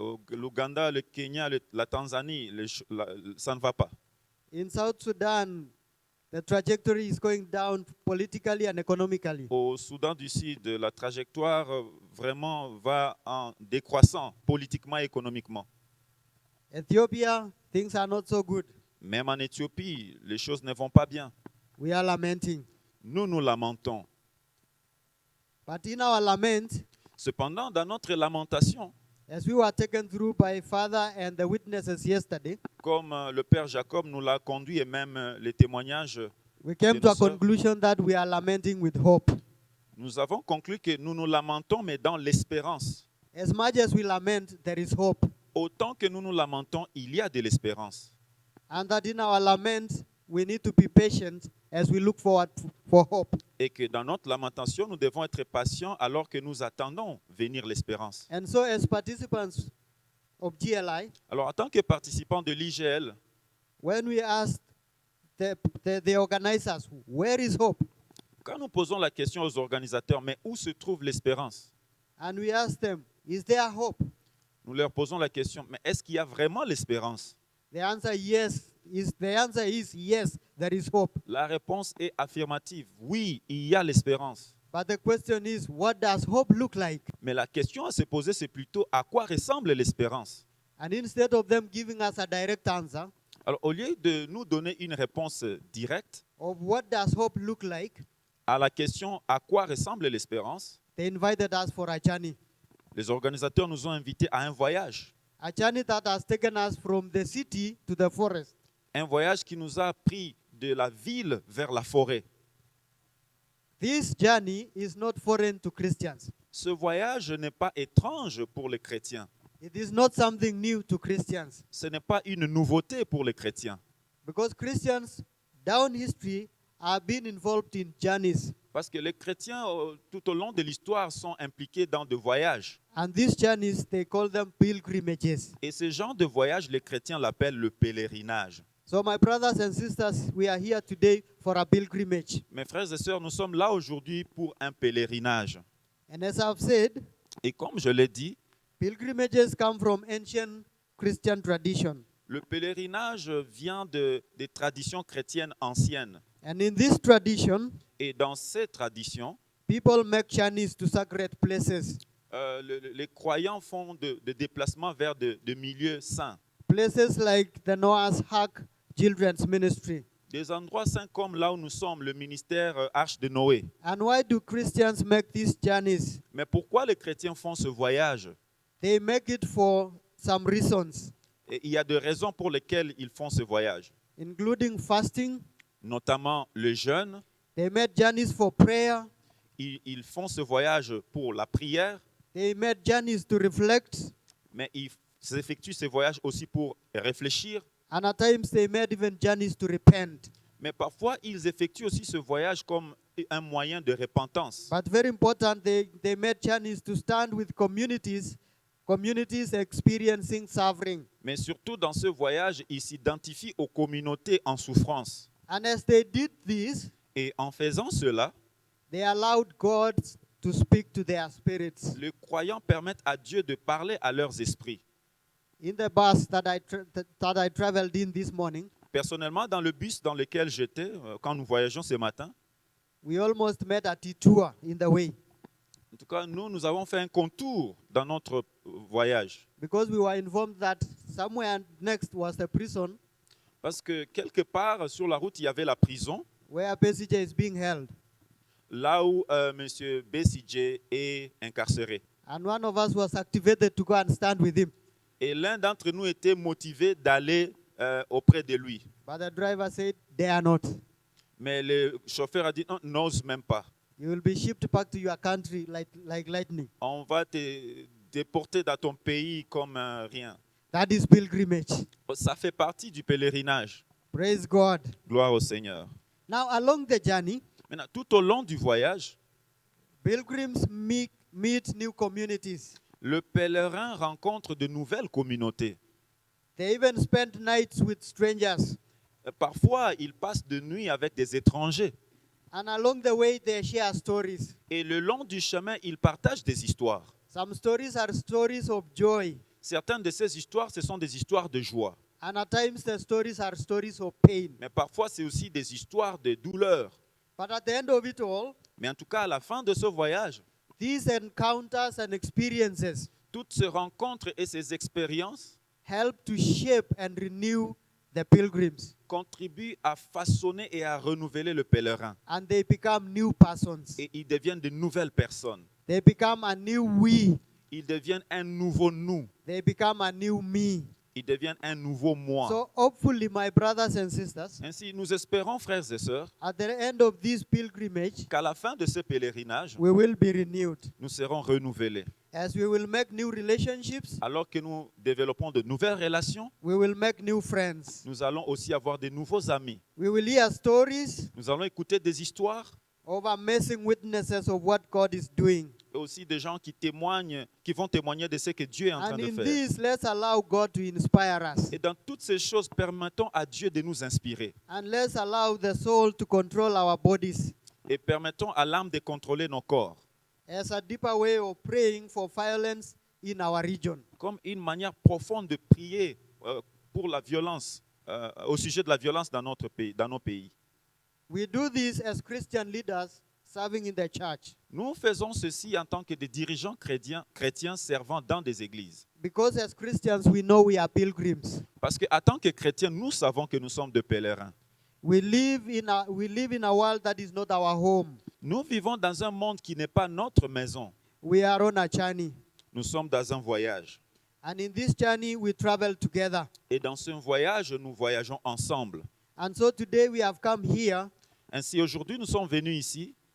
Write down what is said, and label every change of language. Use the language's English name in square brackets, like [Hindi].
[French] L'Ouganda, le Kenya, la Tanzanie, ça ne va pas. [English] In South Sudan, the trajectory is going down politically and economically. [French] Au Soudan du Sud, la trajectoire vraiment va en décroissant politiquement et économiquement. [English] Ethiopia, things are not so good. [French] Même en Éthiopie, les choses ne vont pas bien. [English] We are lamenting. [French] Nous nous lamentons. [English] But in our lament, [French] Cependant, dans notre lamentation, [English] as we were taken through by Father and the witnesses yesterday, [French] comme le Père Jacob nous l'a conduit et même les témoignages, [English] we came [French] de [English] to [French] nos [English] a [French] sœurs, [English] conclusion that we are lamenting with hope. [French] nous avons conclu que nous nous lamentons, mais dans l'espérance. [English] As much as we lament, there is hope. [French] Autant que nous nous lamentons, il y a de l'espérance. [English] And that in our lament, we need to be patient as we look forward for hope. [French] Et que dans notre lamentation, nous devons être patients alors que nous attendons venir l'espérance. [English] And so as participants of GLI, [French] Alors, en tant que participants de l'IGL, [English] when we asked the organizers, where is hope? [French] quand nous posons la question aux organisateurs, mais où se trouve l'espérance? [English] And we asked them, is there hope? [French] Nous leur posons la question, mais est-ce qu'il y a vraiment l'espérance? [English] The answer, yes, the answer is yes, there is hope. [French] La réponse est affirmative. Oui, il y a l'espérance. [English] But the question is, what does hope look like? [French] Mais la question à se poser, c'est plutôt à quoi ressemble l'espérance. [English] And instead of them giving us a direct answer [French] Alors, au lieu de nous donner une réponse directe [English] of what does hope look like, [French] à la question à quoi ressemble l'espérance, [English] they invited us for a journey. [French] les organisateurs nous ont invités à un voyage. [English] A journey that has taken us from the city to the forest. [French] Un voyage qui nous a pris de la ville vers la forêt. [English] This journey is not foreign to Christians. [French] Ce voyage n'est pas étrange pour les chrétiens. [English] It is not something new to Christians. [French] Ce n'est pas une nouveauté pour les chrétiens. [English] Because Christians down history have been involved in journeys. [French] Parce que les chrétiens, tout au long de l'histoire, sont impliqués dans des voyages. [English] And these journeys, they call them pilgrimages. [French] Et ce genre de voyage, les chrétiens l'appellent le pèlerinage. [English] So my brothers and sisters, we are here today for a pilgrimage. [French] Mes frères et sœurs, nous sommes là aujourd'hui pour un pèlerinage. [English] And as I've said, [French] Et comme je l'ai dit, [English] pilgrimages come from ancient Christian tradition. [French] le pèlerinage vient des traditions chrétiennes anciennes. [English] And in this tradition, [French] Et dans ces traditions, [English] people make journeys to sacred places, [French] les croyants font des déplacements vers de milieux saints. [English] places like the Noah's Ark Children's Ministry. [French] Des endroits saints comme là où nous sommes, le ministère Arche de Noé. [English] And why do Christians make these journeys? [French] Mais pourquoi les chrétiens font ce voyage? [English] They make it for some reasons, [French] Et il y a des raisons pour lesquelles ils font ce voyage, [English] including fasting. [French] notamment le jeûne. [English] They made journeys for prayer. [French] Ils font ce voyage pour la prière, [English] They made journeys to reflect. [French] mais ils effectuent ce voyage aussi pour réfléchir. [English] And at times they made even journeys to repent. [French] Mais parfois, ils effectuent aussi ce voyage comme un moyen de repentance. [English] But very important, they made journeys to stand with communities experiencing suffering. [French] Mais surtout dans ce voyage, ils s'identifient aux communautés en souffrance. [English] And as they did this, [French] Et en faisant cela, [English] they allowed God to speak to their spirits. [French] les croyants permettent à Dieu de parler à leurs esprits. [English] In the bus that I traveled in this morning, [French] Personnellement, dans le bus dans lequel j'étais, quand nous voyageons ce matin, [English] we almost made a detour in the way [French] en tout cas, nous avons fait un contour dans notre voyage. [English] because we were informed that somewhere next was the prison [French] Parce que quelque part sur la route, il y avait la prison, [English] where Besige is being held. [French] là où M. Bessidje est incarcéré. [English] And one of us was activated to go and stand with him. [French] Et l'un d'entre nous était motivé d'aller auprès de lui. [English] But the driver said, they are not. [French] Mais le chauffeur a dit, non, n'ose même pas. [English] You will be shipped back to your country like lightning. [French] On va te déporter dans ton pays comme rien. [English] That is pilgrimage. [French] Ça fait partie du pèlerinage. [English] Praise God. [French] Gloire au Seigneur. [English] Now, along the journey, [French] Maintenant, tout au long du voyage, [English] pilgrims meet new communities. [French] le pèlerin rencontre de nouvelles communautés. [English] They even spend nights with strangers. [French] Parfois, il passe de nuit avec des étrangers. [English] And along the way, they share stories. [French] Et le long du chemin, il partage des histoires. [English] Some stories are stories of joy. [French] Certaines de ces histoires, ce sont des histoires de joie. [English] And at times, the stories are stories of pain. [French] Mais parfois, c'est aussi des histoires de douleur. [English] But at the end of it all, [French] Mais en tout cas, à la fin de ce voyage, [English] these encounters and experiences [French] toutes ces rencontres et ces expériences [English] help to shape and renew the pilgrims. [French] contribuent à façonner et à renouveler le pèlerin. [English] And they become new persons. [French] Et ils deviennent de nouvelles personnes. [English] They become a new we. [French] Ils deviennent un nouveau nous. [English] They become a new me. [French] Ils deviennent un nouveau moi. [English] So hopefully, my brothers and sisters, [French] Ainsi, nous espérons, frères et sœurs, [English] at the end of this pilgrimage, [French] qu'à la fin de ce pèlerinage, [English] we will be renewed. [French] nous serons renouvelés. [English] As we will make new relationships, [French] Alors que nous développons de nouvelles relations, [English] we will make new friends. [French] nous allons aussi avoir de nouveaux amis. [English] We will hear stories [French] Nous allons écouter des histoires [English] of amazing witnesses of what God is doing. [French] et aussi des gens qui témoignent, qui vont témoigner de ce que Dieu est en train [English] And [French] de [English] in [French] faire. [English] this, let's allow God to inspire us. [French] Et dans toutes ces choses, permettons à Dieu de nous inspirer. [English] And let's allow the soul to control our bodies [French] Et permettons à l'âme de contrôler nos corps. [English] as a deeper way of praying for violence in our region. [French] Comme une manière profonde de prier pour la violence au sujet de la violence dans notre pays, dans nos pays. [English] We do this as Christian leaders serving in the church [French] Nous faisons ceci en tant que des dirigeants chrétiens servant dans des églises. [English] because as Christians we know we are pilgrims. [French] Parce qu'en tant que chrétiens, nous savons que nous sommes de pèlerins. [English] We live in a world that is not our home. [French] Nous vivons dans un monde qui n'est pas notre maison. [English] We are on a journey. [French] Nous sommes dans un voyage. [English] And in this journey we travel together. [French] Et dans ce voyage, nous voyageons ensemble. [English] And so today we have come here [French] Ainsi, aujourd'hui, nous sommes venus ici